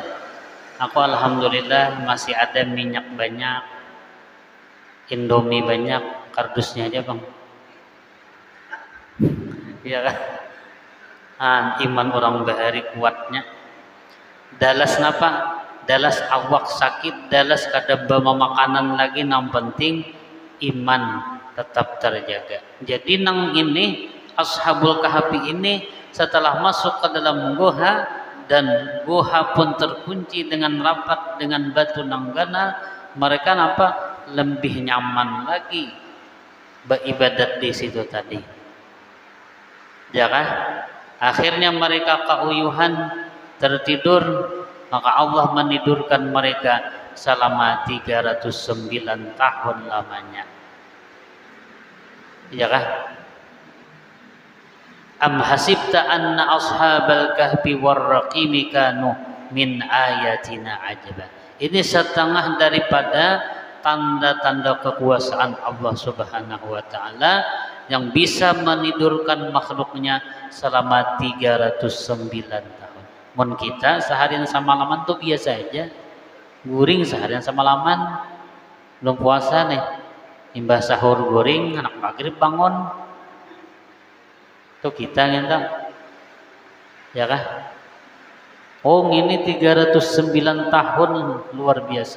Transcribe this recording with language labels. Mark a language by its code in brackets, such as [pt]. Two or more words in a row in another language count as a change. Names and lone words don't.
[id] Aku alhamdulillah masih ada minyak banyak, Indomie banyak, kardusnya aja bang, ya kan? [bjn] Iman orang bahari kuatnya. Dalas napa? Dalas awak sakit, dalas kada bawa makanan lagi, nang penting iman tetap terjaga. Jadi nang ini Ashabul Kahfi ini setelah masuk ke dalam goha, dan goha pun terkunci dengan rapat dengan batu nanggana, mereka napa? [id] Lebih nyaman lagi beribadat di situ tadi, ya kan? [bjn] Akhirnya mereka keuyuhan tertidur, maka Allah menidurkan mereka selama 309 tahun lamanya, ya kan? [ar] أم حسبت أن أصحاب الكهف والرقيم كانوا من آياتنا عجبا. [id] Ini setengah daripada tanda-tanda kekuasaan Allah [ar] سبحانه وتعالى [id] yang bisa menidurkan makhluknya selama 309 tahun. [bjn] Mun kita seharian semalaman tuh biasa aja, guring seharian semalaman, belum puasa nih, imbah sahur guring, anak maghrib bangun, tuh kita ngentang, ya kan? [id] Oh ini 309 tahun luar biasa.